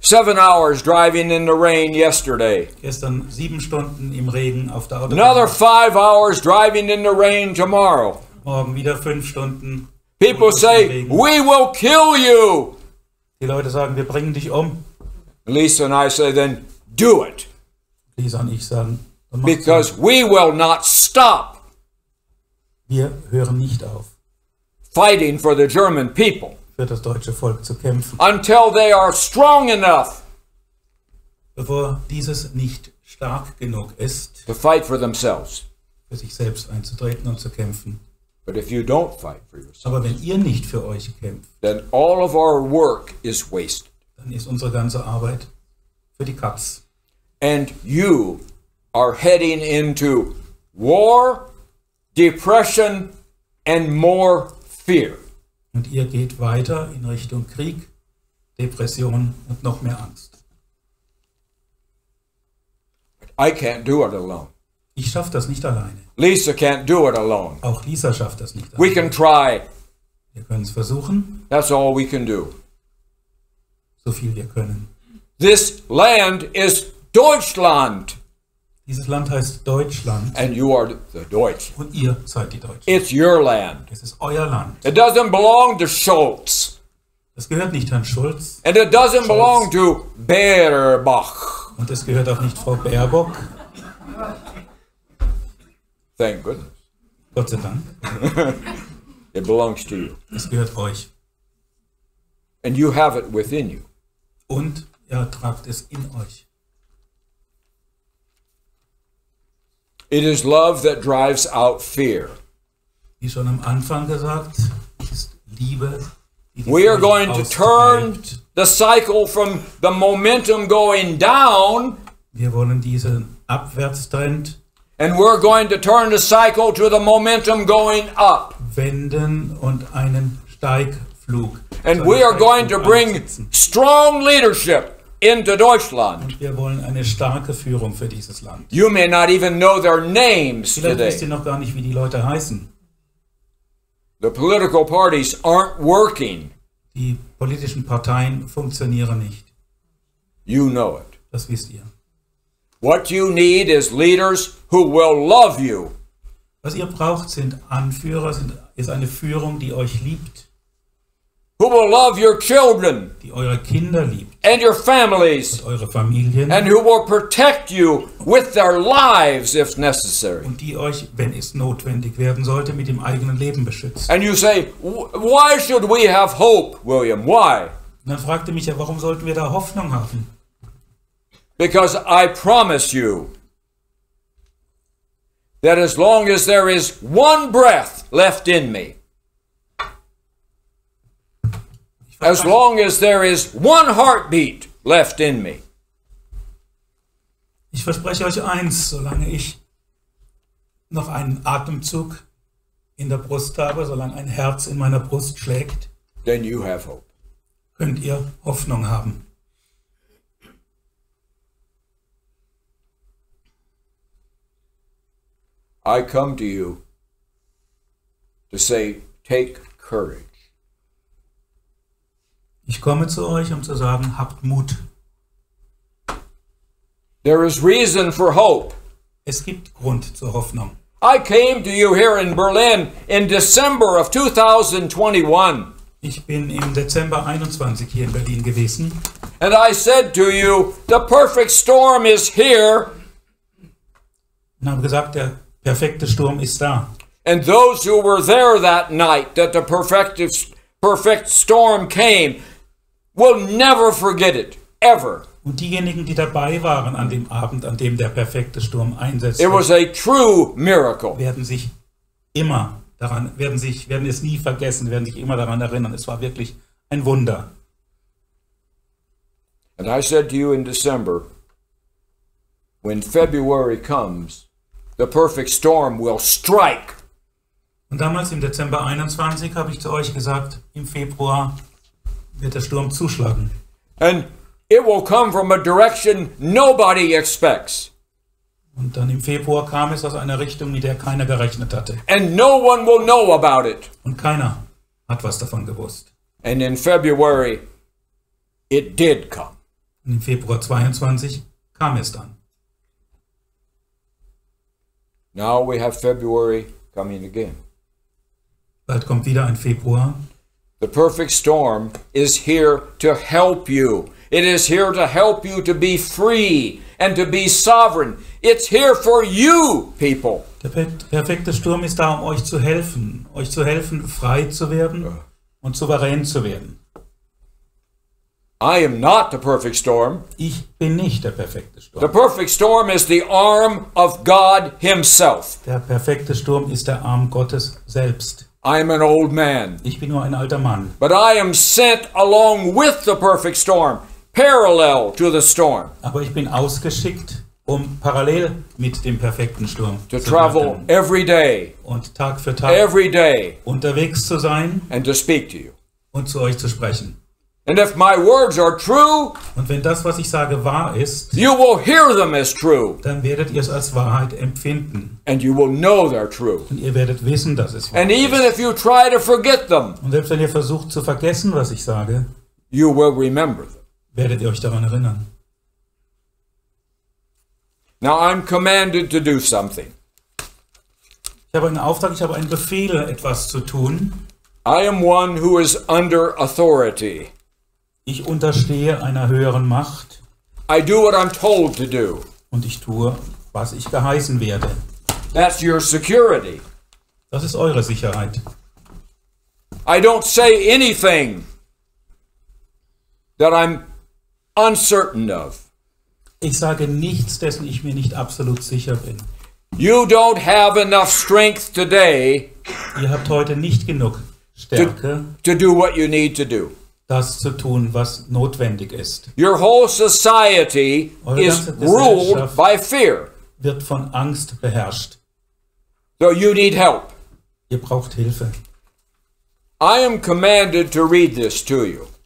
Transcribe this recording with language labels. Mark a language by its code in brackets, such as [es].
[en] 7 hours driving in the rain yesterday. [de] Gestern 7 Stunden im Regen auf der Autobahn. [en] Another 5 hours driving in the rain tomorrow. [de] Morgen wieder 5 Stunden. [en] People say, we will kill you. [de] Die Leute sagen, wir bringen dich um. [en] Lisa and I say, then do it. [de] Lisa und ich sagen, [en] Because we will not stop [de] wir hören nicht auf, [en] fighting for the German people [de] für das deutsche Volk zu kämpfen, [en] until they are strong enough [de] bevor dieses nicht stark genug ist, [en] to fight for themselves. [de] für sich selbst einzutreten und zu kämpfen. [en] But if you don't fight for yourself, [de] Aber wenn ihr nicht für euch kämpft, [en] then all of our work is wasted. [de] dann ist unsere ganze Arbeit für die Katz. [en] And you are heading into war, depression, and more fear. [de] Und ihr geht weiter in Richtung Krieg, Depression und noch mehr Angst. [en] I can't do it alone. [de] Ich schaffe das nicht alleine. [en] Lisa can't do it alone. [de] Auch Lisa schafft das nicht [en] We [de] alleine. [en] can try. [de] Wir können es versuchen, [en] That's all we can do. [de] so viel wir können. [en] This land is Deutschland, [de] Dieses Land heißt Deutschland [en] and you are the Deutsch. [de] und ihr seid die Deutschen. [en] It's your land. [de] Es ist euer Land. [en] It doesn't belong to Schultz, [de] Es gehört nicht Herrn Schulz [en] and it doesn't belong to Baerbach. [de] und es gehört auch nicht Frau Baerbock. [en] Thank goodness. [de] Gott sei Dank. [en] It belongs to you. [de] Es gehört euch. [en] And you have it within you. [de] Und ihr tragt es in euch. [en] It is love that drives out fear. [de] Wie schon am Anfang gesagt, ist Liebe, die die [en] We are [de] Furcht [en] going to turn [de] austreibt. [en] the cycle from the momentum going down, [de] Wir wollen diesen Abwärtstrend [en] and we're going to turn the cycle to the momentum going up. [de] wenden und einen Steigflug. [en] And [de] zu [en] we [de] einem [en] are going to [de] Steigflug [en] bring [de] ansetzen. [en] strong leadership into Deutschland. [de] Und wir wollen eine starke Führung für dieses Land. [en] You may not even know their names [de] Vielleicht wisst ihr [en] today. [de] noch gar nicht, wie die Leute heißen. [en] The political parties aren't working. [de] Die politischen Parteien funktionieren nicht. [en] You know it. [de] Das wisst ihr. [en] What you need is leaders who will love you. [de] Was ihr braucht, sind Anführer, ist eine Führung, die euch liebt, [en] Who will love your children [de] die eure Kinder liebt, [en] and your families, [de] und eure Familien [en] and who will protect you with their lives if necessary. [de] und die euch, wenn es notwendig werden sollte, mit dem eigenen Leben beschützt. [en] And you say, why should we have hope, William? Why? [de] Und dann fragt ihr mich ja, warum sollten wir da Hoffnung haben? [en] Because I promise you that as long as there is one breath left in me, as long as there is one heartbeat left in me, [de] Ich verspreche euch eins, solange ich noch einen Atemzug in der Brust habe, solange ein Herz in meiner Brust schlägt, [en] then you have hope. [de] könnt ihr Hoffnung haben. [en] I come to you to say, take courage. [de] Ich komme zu euch, um zu sagen, habt Mut. [en] There is reason for hope. [de] Es gibt Grund zur Hoffnung. [en] I came to you here in Berlin in December of 2021. [de] Ich bin im Dezember 21 hier in Berlin gewesen. [en] And I said to you, the perfect storm is here. [de] Und habe gesagt, der perfekte Sturm ist da. [en] And those who were there that night that the perfect storm came will never forget it, ever. [de] Und diejenigen, die dabei waren an dem Abend, an dem der perfekte Sturm einsetzte, [en] It was a true miracle. [de] werden sich immer daran, werden es nie vergessen, werden sich immer daran erinnern. Es war wirklich ein Wunder. [en] And I said to you in December, when February comes, the perfect storm will strike. [de] Und damals im Dezember 21 habe ich zu euch gesagt, im Februar wird der Sturm zuschlagen. [en] And it will come from a direction nobody expects. [de] Und dann im Februar kam es aus einer Richtung, mit der keiner gerechnet hatte. [en] And no one will know about it. [de] Und keiner hat was davon gewusst. [en] And in February, it did come. [de] Und im Februar 22 kam es dann. [en] Now we have February coming again. [de] Bald kommt wieder ein Februar. [en] The perfect storm is here to help you. It is here to help you to be free and to be sovereign. It's here for you, people. [de] Der perfekte Sturm ist da, um euch zu helfen, frei zu werden und souverän zu werden. [en] I am not the perfect storm. [de] Ich bin nicht der perfekte [en] The [de] Sturm. [en] perfect storm is the arm of God himself. [de] Der perfekte Sturm ist der Arm Gottes selbst. [en] I am an old man, [de] Ich bin nur ein alter Mann. [en] but I am sent along with the perfect storm, parallel to the storm, [de] Aber ich bin ausgeschickt, um parallel mit dem perfekten Sturm [en] to [de] zu [en] travel [de] werden [en] every day, [de] und Tag für Tag unterwegs zu sein [en] and to speak to you. [de] und zu euch zu sprechen. [en] And if my words are true, [de] Und wenn das, was ich sage, wahr ist, [en] you will hear them as true, [de] dann werdet ihr es als Wahrheit empfinden. [en] and you will know they're true. [de] Und ihr werdet wissen, dass es wahr [en] And even [de] ist. [en] if you try to forget them, [de] Und selbst wenn ihr versucht zu vergessen, was ich sage, [en] you will remember them. [de] werdet ihr euch daran erinnern. [en] Now I'm commanded to do something. [de] Ich habe einen Auftrag, ich habe einen Befehl, etwas zu tun. [en] I am one who is under authority. [de] Ich unterstehe einer höheren Macht [en] I do what I'm told to do. [de] und ich tue, was ich geheißen werde. [en] That's your security. [de] Das ist eure Sicherheit. [en] I don't say anything that I'm uncertain of. [de] Ich sage nichts, dessen ich mir nicht absolut sicher bin. [en] You don't have enough strength today [de] Ihr habt heute nicht genug Stärke, [en] to do what you need to do. [de] das zu tun, was notwendig ist. [en] Your whole society is ruled by fear. [de] Wird von Angst beherrscht. [en] So you need help. [de] Ihr braucht Hilfe. [en] I am commanded to read this to you.